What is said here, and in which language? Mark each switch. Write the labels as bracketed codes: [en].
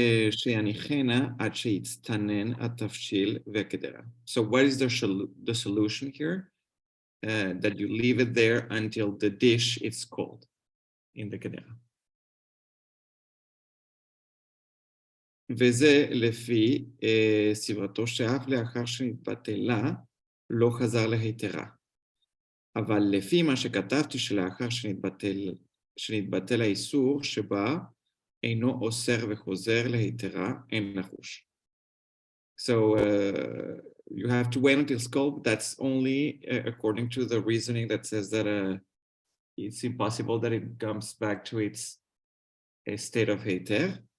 [he] שיניחנה עד שיצטנן התבשיל והקדרה. [en] So what is the solution here? That you leave it there until the dish is cold in the קדרה. [he] וזה לפי סברתו שאף לאחר שנתבטלה לא חזר להיתרה. אבל לפי מה שכתבתי שלאחר שנתבטל האיסור שבה אינו אוסר וחוזר להיתרה, אין לחוש. [en] So you have to wait until it's cold. That's only according to the reasoning that says that it's impossible that it comes back to its state of heter.